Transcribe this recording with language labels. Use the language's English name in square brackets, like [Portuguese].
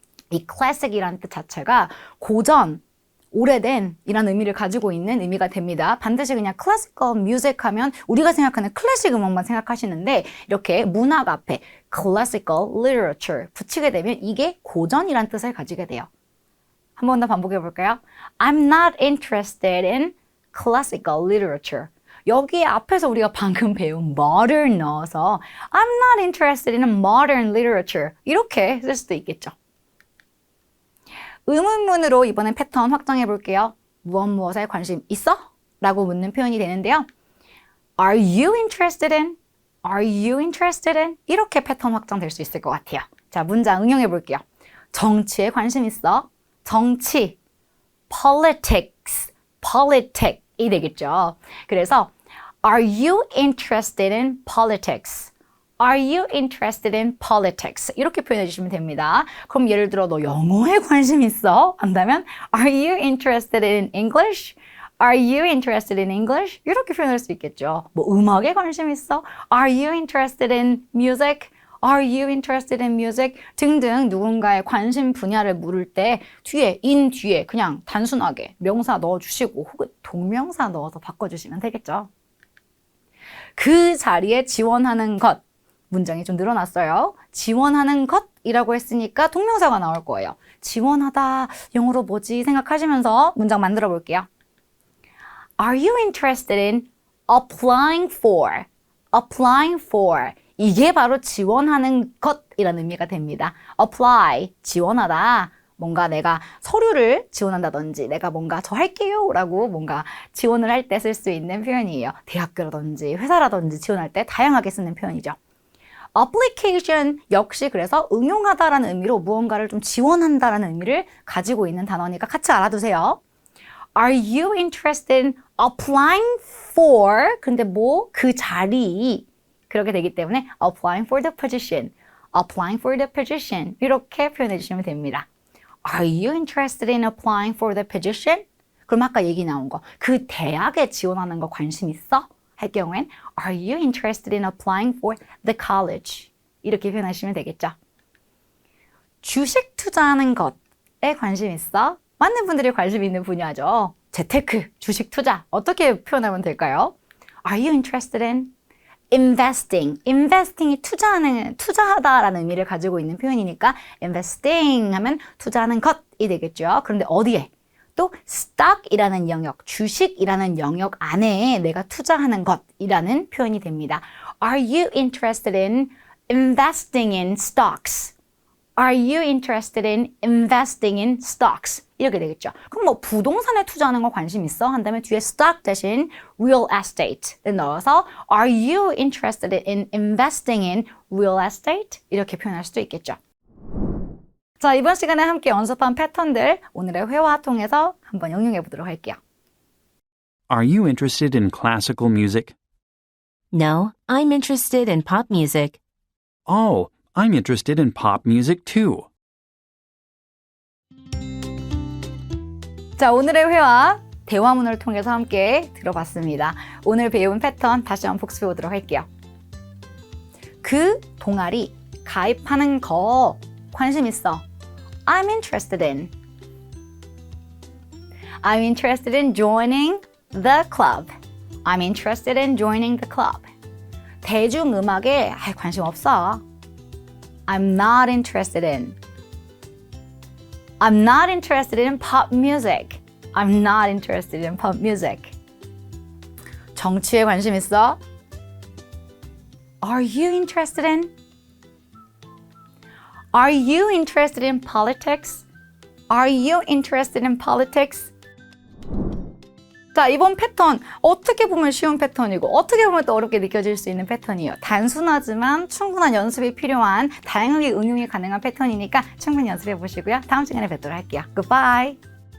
[Korean] 이 classic이란 뜻 자체가 고전, 오래된 이란 의미를 가지고 있는 의미가 됩니다. 반드시 그냥 classical music 하면 우리가 생각하는 클래식 음악만 생각하시는데 이렇게 문학 앞에 classical literature 붙이게 되면 이게 고전이란 뜻을 가지게 돼요. 한 번 더 반복해 볼까요? [English] I'm not interested in classical literature. [Korean] 여기 앞에서 우리가 방금 배운 modern 넣어서 [English] I'm not interested in modern literature [Korean] 이렇게 쓸 수도 있겠죠. 의문문으로 이번엔 패턴 확장해 볼게요. 무엇에 관심 있어? 라고 묻는 표현이 되는데요. [English] Are you interested in? Are you interested in? [Korean] 이렇게 패턴 확장될 수 있을 것 같아요. 자, 문장 응용해 볼게요. 정치에 관심 있어? 정치, politics, politic이 되겠죠. [English] 그래서 Are you interested in politics? Are you interested in politics? [Korean] 이렇게 표현해 주시면 됩니다. 그럼 예를 들어 너 영어에 관심 있어? 한다면 [English] Are you interested in English? Are you interested in English? [Korean] 이렇게 표현할 수 있겠죠. 뭐 음악에 관심 있어? [English] Are you interested in music? Are you interested in music? [Korean] 등등 누군가의 관심 분야를 물을 때 뒤에 in 뒤에 그냥 단순하게 명사 넣어주시고 혹은 동명사 넣어서 바꿔주시면 되겠죠. 그 자리에 지원하는 것 문장이 좀 늘어났어요. 지원하는 것이라고 했으니까 동명사가 나올 거예요. 지원하다 영어로 뭐지 생각하시면서 문장 만들어 볼게요. [English] Are you interested in applying for? [Korean] applying for 이게 바로 지원하는 것이라는 의미가 됩니다. apply 지원하다 뭔가 내가 서류를 지원한다든지 내가 뭔가 저 할게요 라고 뭔가 지원을 할 때 쓸 수 있는 표현이에요. 대학교라든지 회사라든지 지원할 때 다양하게 쓰는 표현이죠. application 역시 그래서 응용하다라는 의미로 무언가를 좀 지원한다라는 의미를 가지고 있는 단어니까 같이 알아두세요. [English] Are you interested in applying for? [Korean] 근데 뭐 그 자리 그렇게 되기 때문에 [English] applying for the position, [Korean] applying for the position 이렇게 표현해 주시면 됩니다. [English] Are you interested in applying for the position? [Korean] 그럼 아까 얘기 나온 거 그 대학에 지원하는 거 관심 있어? 할 경우엔 [English] Are you interested in applying for the college? [Korean] 이렇게 표현하시면 되겠죠. 주식 투자하는 것에 관심 있어? 많은 분들이 관심 있는 분야죠. 재테크, 주식 투자 어떻게 표현하면 될까요? [English] Are you interested in investing? [Korean] investing이 투자하다라는 의미를 가지고 있는 표현이니까 investing 하면 투자하는 것이 되겠죠. 그런데 어디에? 또 stock이라는 영역, 주식이라는 영역 안에 내가 투자하는 것이라는 표현이 됩니다. [English] Are you interested in investing in stocks? Are you interested in investing in stocks? [Korean] 이렇게 되겠죠. 그럼 뭐 부동산에 투자하는 거 관심 있어? 한다면 뒤에 stock 대신 real estate를 넣어서 [English] Are you interested in investing in real estate? [Korean] 이렇게 표현할 수도 있겠죠. 자, 이번 시간에 함께 연습한 패턴들 오늘의 회화 통해서 한번 응용해 보도록 할게요. [English] Are you interested in classical music? No, I'm interested in pop music. Oh, I'm interested in pop music too. [Korean] 자, 오늘의 회화 대화문을 통해서 함께 들어봤습니다. 오늘 배운 패턴 다시 한번 복습해 보도록 할게요. 그 동아리 가입하는 거 관심 있어. [English] I'm interested in. I'm interested in joining the club. I'm interested in joining the club. [Korean] 대중음악에 관심 없어. [English] I'm not interested in. I'm not interested in pop music. I'm not interested in pop music. [Korean] 정치에 관심 있어? [English] Are you interested in? Are you interested in politics? Are you interested in politics? [Korean] 자, 이번 패턴 어떻게 보면 쉬운 패턴이고 어떻게 보면 또 어렵게 느껴질 수 있는 패턴이에요. 단순하지만 충분한 연습이 필요한 다양하게 응용이 가능한 패턴이니까 충분히 연습해 보시고요. 다음 시간에 뵙도록 할게요. [English] Goodbye!